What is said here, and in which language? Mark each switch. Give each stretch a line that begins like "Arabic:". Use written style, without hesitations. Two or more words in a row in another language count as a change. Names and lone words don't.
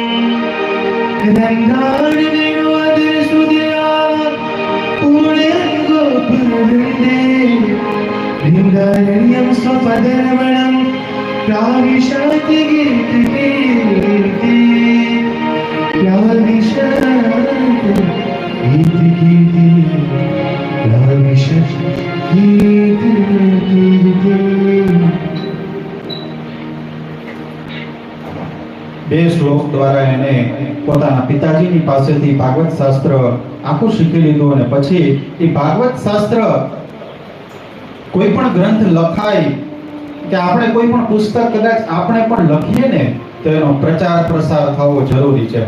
Sanskrit: रङ्गाणवेणुवदरसुधया पूर्णगोपुरवृन्दे लिङ्गारण्यं स्वपदरमणं प्राविशति गीतकीर्ति प्राविशति गीतकीर्ति प्राविशति गीतकीर्ति.
Gujarati: બે શ્લોક દ્વારા એને પોતાના પિતાજીની પાસેથી ભાગવત શાસ્ત્ર આખું શીખી લીધું અને પછી એ ભાગવત શાસ્ત્ર કોઈ પણ ગ્રંથ લખાય કે આપણે કોઈ પણ પુસ્તક કદાચ આપણે પણ લખીએ ને તો એનો પ્રચાર પ્રસાર થવો જરૂરી છે.